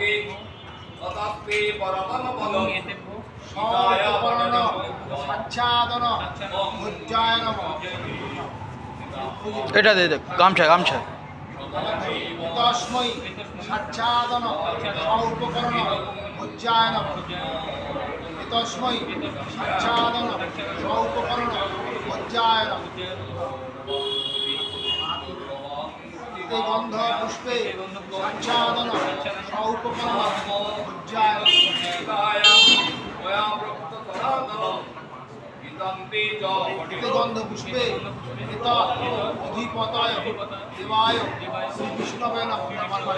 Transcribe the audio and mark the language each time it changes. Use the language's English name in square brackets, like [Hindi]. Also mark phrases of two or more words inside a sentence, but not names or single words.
[Sanskrit] सौपर्ण सच्छादन भुज्जाय नमः [Bangla] এটা দে গামছা গামছা [Sanskrit] तस्मै सच्छादन सौपकर्ण भुज्जाय नमः तस्मै सच्छादन सौपकर्ण भुज्जाय नमः गंध पुष्पे सच्छादन सौपकर्ण भुज्जाय गंध पुष्पे अधिपताय देवाय श्री विष्णवे नमः